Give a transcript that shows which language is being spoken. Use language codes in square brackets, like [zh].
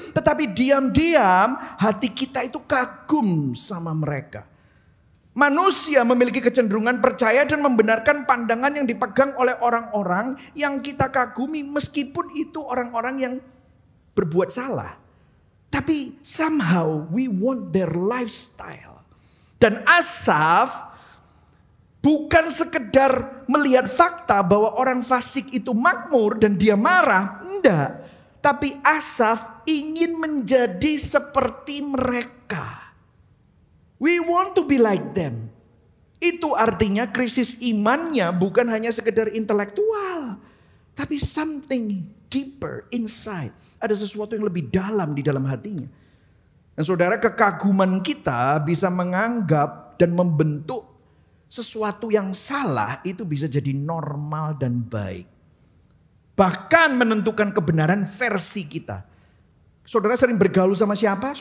[id] Tetapi diam-diam hati kita itu kagum sama mereka. Manusia memiliki kecenderungan percaya dan membenarkan pandangan yang dipegang oleh orang-orang yang kita kagumi, meskipun itu orang-orang yang berbuat salah. [en] Tapi somehow we want their lifestyle. [id] Dan Asaf bukan sekedar melihat fakta bahwa orang fasik itu makmur dan dia marah. Enggak. Tapi Asaf ingin menjadi seperti mereka. [en] We want to be like them. [id] Itu artinya krisis imannya bukan hanya sekedar intelektual. [en] Tapi something deeper inside. [id] Ada sesuatu yang lebih dalam di dalam hatinya. Dan saudara, kekaguman kita bisa menganggap dan membentuk sesuatu yang salah itu bisa jadi normal dan baik. Bahkan menentukan kebenaran versi kita. Saudara sering bergaul sama siapa?